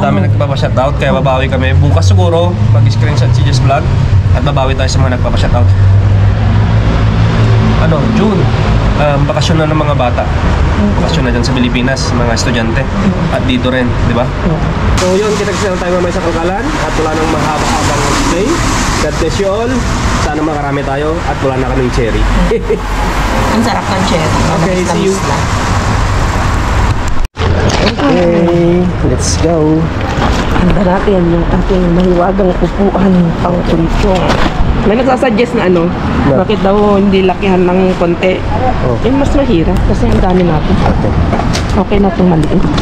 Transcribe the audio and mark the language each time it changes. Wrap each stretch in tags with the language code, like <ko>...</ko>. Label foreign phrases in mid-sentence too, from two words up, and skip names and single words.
<tl>ang dami nagpapa-shoutout, kaya babawi kami bukas siguro, mag-screenshot si Jess Vlog at babawi tayo sa mga nagpapa-shoutout. June, bakasyon na ng mga bata. Bakasyon na dyan sa Pilipinas, mga estudyante. At dito rin, di ba? So yun, kita-kita lang tayo mamaya sa Kalkalan at wala nang mahaba-habang stay.</tl> <en>God bless you all.</en> <tl>Sana makarami tayo at wala na kaming cherry. Ang sarap ng cherry.</tl> <en>Okay, see you.</en> <tl>Tamis lang.</tl> <en>Okay, let's go.</en> <tl>Handa natin yung ating mahiwagang upuan pang kulitong. May nagsasuggest na bakit daw hindi lakihan ng konti. Mas mahirap kasi ang dami natin. Okay na itong maliit.</tl>